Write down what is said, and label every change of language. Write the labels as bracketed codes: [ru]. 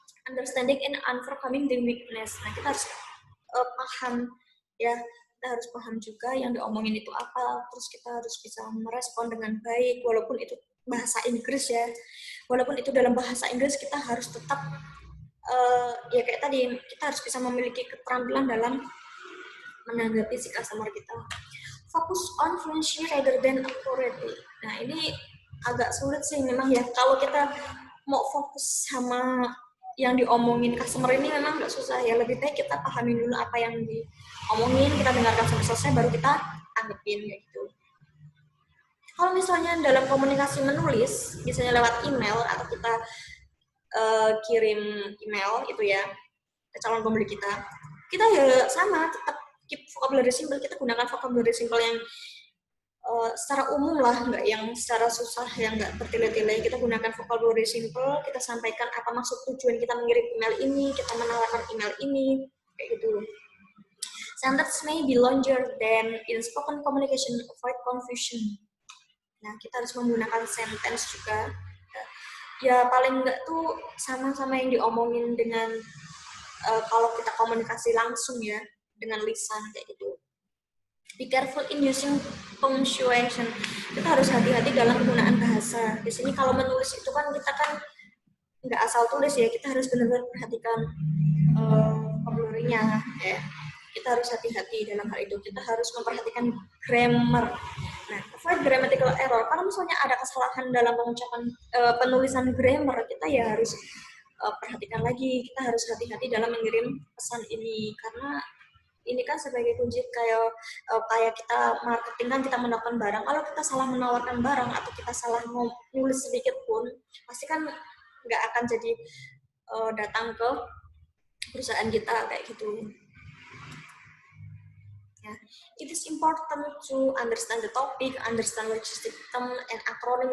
[en] Understanding and overcoming the weakness. [id] Nah, kita harus paham ya, kita harus paham juga yang diomongin itu apa, terus kita harus bisa merespon dengan baik walaupun itu bahasa Inggris ya. Walaupun itu dalam bahasa Inggris, kita harus tetap ya kayak tadi, kita harus bisa memiliki keterampilan dalam menanggapi si customer kita. [en] Focus on fluency rather than authority. [id] Nah, ini agak sulit sih memang ya. Kalau kita mau fokus sama yang diomongin customer ini memang nggak susah ya. Lebih baik kita pahami dulu apa yang diomongin, kita dengarkan sampai selesai, baru kita tanggepin kayak gitu. Kalau misalnya dalam komunikasi menulis, misalnya lewat email atau kita kirim email itu ya ke calon pembeli kita ya sama, tetap [en] keep vocabulary simple, [id] kita gunakan vocabulary simple yang secara umum lah, nggak yang secara susah, yang nggak bertele-tele. Kita gunakan vocabulary simple, kita sampaikan apa maksud tujuan kita mengirim email ini, kita menawarkan email ini, kayak gitu. [en] Sentence may be longer than in spoken communication, avoid confusion. [id] Nah, kita harus menggunakan sentence juga. Ya, paling nggak tuh sama-sama yang diomongin dengan kalau kita komunikasi langsung ya, dengan lisan, kayak gitu. [en] Be careful in using punctuation. [id] Kita harus hati-hati dalam penggunaan bahasa. Di sini kalau menulis itu kan kita kan nggak asal tulis ya, kita harus benar-benar perhatikan vocabulary-nya ya. Kita harus hati-hati dalam hal itu. Kita harus memperhatikan grammar. Nah, [en] avoid grammatical error. [id] Kalau misalnya ada kesalahan dalam pengucapan penulisan grammar, kita ya harus perhatikan lagi. Kita harus hati-hati dalam mengirim pesan ini, karena ini kan sebagai kunci kayak kita marketing kan, kita menawarkan barang. Kalau kita salah menawarkan barang atau kita salah nulis sedikit pun, pasti kan nggak akan jadi datang ke perusahaan kita kayak gitu. [en] Ya, it is important to understand the topic, understand logistic term and acronym.